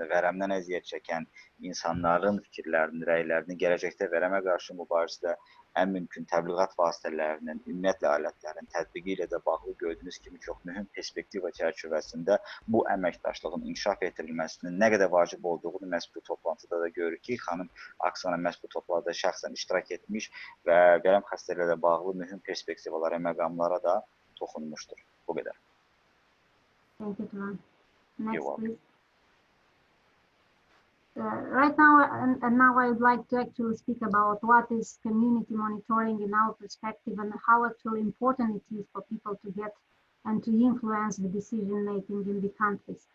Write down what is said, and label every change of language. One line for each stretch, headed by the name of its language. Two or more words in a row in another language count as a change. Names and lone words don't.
Azerbaijani: vərəmdən əziyyət çəkən insanların fikirlərini, rəylərini, gələcəkdə vərəmə qarşı mübarizədə ən mümkün təbliğat vasitələrinin, ümumiyyətlə alətlərin tətbiqi ilə də bağlı gördüyünüz kimi çox mühüm perspektiva çərçivəsində bu əməkdaşlığın inkişaf etdirilməsinin nə qədər vacib olduğunu məhz bu toplantıda da görürük ki, xanım Aksana məhz bu toplantıda şəxsən iştirak etmiş və vərəm xəstəliklə də bağlı mühüm perspektivalara, məqamlara da toxunmuşdur. Bu qədər.
English: Thank you, Turan. Next, please. Right now, and now I would like to actually speak about what is community monitoring in our perspective and how actually important it is for people to get and to influence the decision making in the countries.